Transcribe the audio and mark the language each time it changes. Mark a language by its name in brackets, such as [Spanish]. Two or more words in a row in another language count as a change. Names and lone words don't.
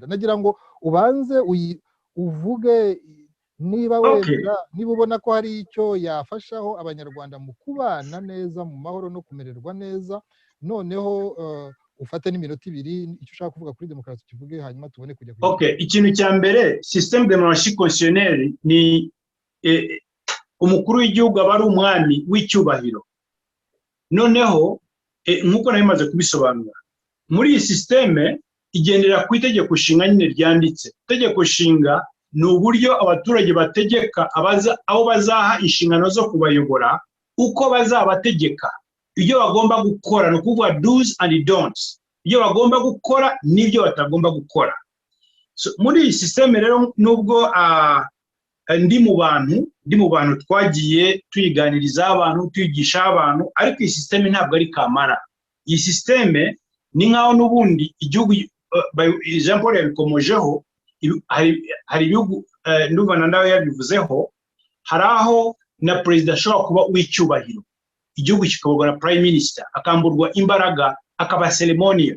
[Kinyarwanda] Nagira ngo ubanze uvuge niba wemera, niba ubona ko hari icyo yafashaho abanyarwanda mu kubana neza mu mahoro no kumererwa neza, noneho ufate n'iminota 2 icyo ushaka kuvuga kuri demokarasi kivuge, hanyuma tubone kujya ikintu cya mbere, [French] système de monarchie constitutionnelle [Kinyarwanda] ni umukuru w'igihugu aba ari umwami w'icyubahiro. Noneho nk'uko nabimaze kubisobanura, muri iyi système igendera ku itegeko nshinga nyine ryanditse. Itegeko nshinga ni uburyo abaturage bategeka aho bazaha inshingano zo kubayobora, uko bazabategeka, ibyo bagomba gukora, no kuvuga [English] do's and don'ts, [Kinyarwanda] ibyo bagomba gukora n'ibyo batagomba gukora. So muri iyi systeme rero, nubwo ndi mu bantu twagiye tuyiganiriza abantu, tuyigisha abantu, ariko iyi systeme ntabwo ari kamara. Iyi systeme ni nkaho n'ubundi igihugu Jean Paul yabikomojeho, hari ibihugu ndumva nawe yabivuzeho, hari aho na perezida ashobora kuba w'icyubahiro, igihugu kikabogora [English] prime minister [Kinyarwanda] akamburwa imbaraga, akaba ceremonial.